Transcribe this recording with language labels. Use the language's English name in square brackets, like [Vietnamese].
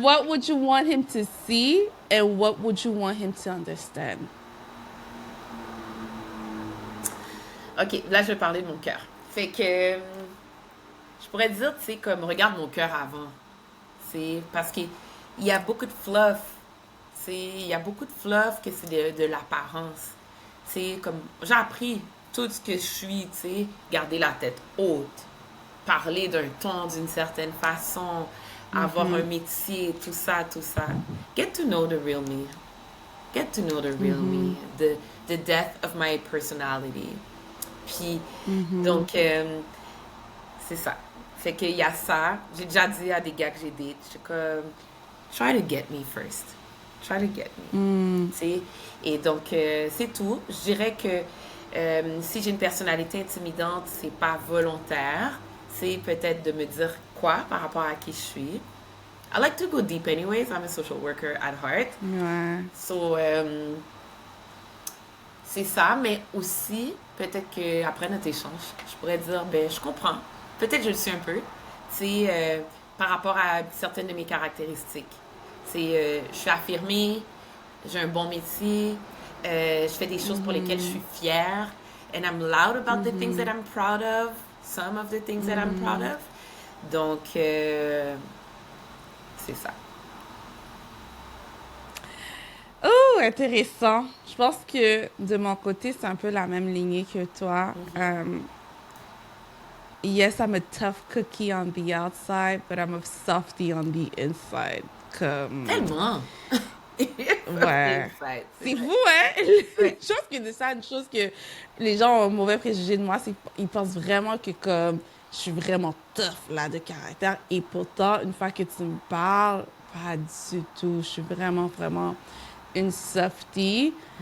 [English] What would you want him to see and what would you want him to understand? [French] Ok, là, je vais parler de mon cœur. Fait que, je pourrais dire, tu sais, comme, regarde mon cœur avant. C'est parce qu'il y a beaucoup de fluff. Il y a beaucoup de fluff que c'est de l'apparence. C'est comme, j'ai appris tout ce que je suis, tu sais, garder la tête haute, parler d'un ton d'une certaine façon, avoir un métier, tout ça, tout ça. [English] Get to know the real me. get to know the real me, the death of my personality. [French] Puis, donc, c'est ça. Fait qu'il y a ça. J'ai déjà dit à des gars que j'ai date, je suis comme, [English] try to get me first. Try to get me. [French] Tu sais? Et donc, c'est tout. Je dirais que si j'ai une personnalité intimidante, c'est pas volontaire. C'est peut-être de me dire quoi par rapport à qui je suis. [English] I like to go deep anyways. I'm a social worker at heart. [French] Ouais. So, c'est ça, mais aussi, peut-être qu'après notre échange, je pourrais dire, ben, je comprends. Peut-être que je le suis un peu. C'est par rapport à certaines de mes caractéristiques. Je suis affirmée, j'ai un bon métier, je fais des choses pour lesquelles je suis fière, [English] and I'm loud about the things that I'm proud of, [French] some of the things that I'm proud of. Donc, c'est ça. Oh, intéressant. Je pense que de mon côté, c'est un peu la même lignée que toi. [English] Yes, I'm a tough cookie on the outside, but I'm a softie on the inside. [French] Comme... Tellement! Ouais. C'est fou, hein? Je pense que de ça, une chose que les gens ont un mauvais préjugé de moi, c'est qu'ils pensent vraiment que comme je suis vraiment tough là de caractère. Et pourtant, une fois que tu me parles, pas du tout. Je suis vraiment, vraiment une softie.